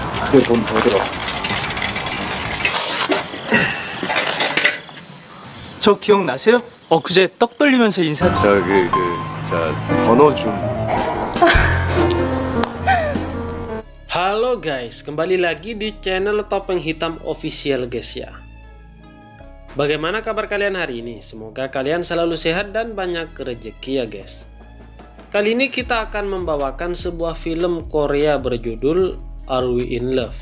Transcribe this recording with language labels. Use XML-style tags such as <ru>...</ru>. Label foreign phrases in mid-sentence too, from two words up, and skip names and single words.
<ko>그게 돈 벌더라. 저 기억나세요? 그제 떡 돌리면서 인사드려. 번호 좀.</ko> <id>Halo guys, kembali lagi di channel Topeng Hitam Official guys ya. Bagaimana kabar kalian hari ini? Semoga kalian selalu sehat dan banyak rezeki ya guys. Kali ini kita akan membawakan sebuah film Korea berjudul Are We In Love.</id>